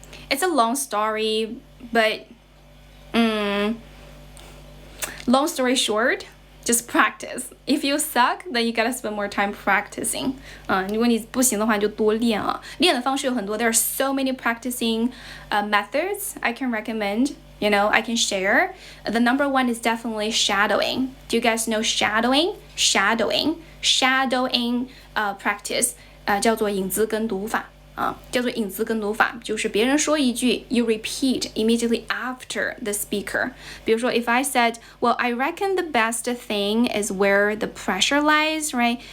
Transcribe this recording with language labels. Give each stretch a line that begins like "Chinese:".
English: It's a long story, but long story short, just practice. If you suck, then you gotta spend more time practicing.
Chinese: 如果你不行的话，你就多练啊。练的方式有很多。
English: There are so many practicing methods I can recommend. I can share. The number one is definitely shadowing. Do you guys know shadowing? Shadowing practice
Chinese: 叫做影子跟读法。叫做影子跟读法，就是别人说一句
English: you repeat immediately after the speaker.
Chinese: 比如说
English: if I said, well, I reckon the best thing is where the pressure lies, right?